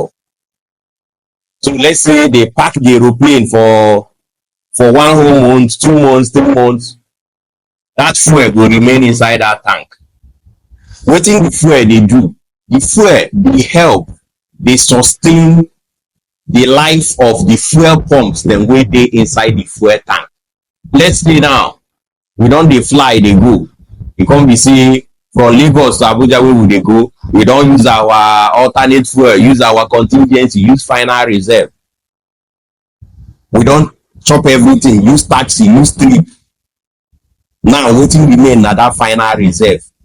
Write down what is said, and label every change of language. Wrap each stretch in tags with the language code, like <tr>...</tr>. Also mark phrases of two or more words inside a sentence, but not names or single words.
<pcm>So let's say they pack the aeroplane for 1 whole month, 2 months, 3 months, that fuel will remain inside that tank. Wetin the fuel they do? The fuel they help, they sustain the life of the fuel pumps then wey dey inside the fuel tank. Let's say now we don dey fly dey go, e come be say from Lagos to Abuja where we dey go, we don use our alternate fuel, use our contingency, use final reserve. We don't chop everything, use taxi, use trip. Now wetin remain na that final reserve.</pcm>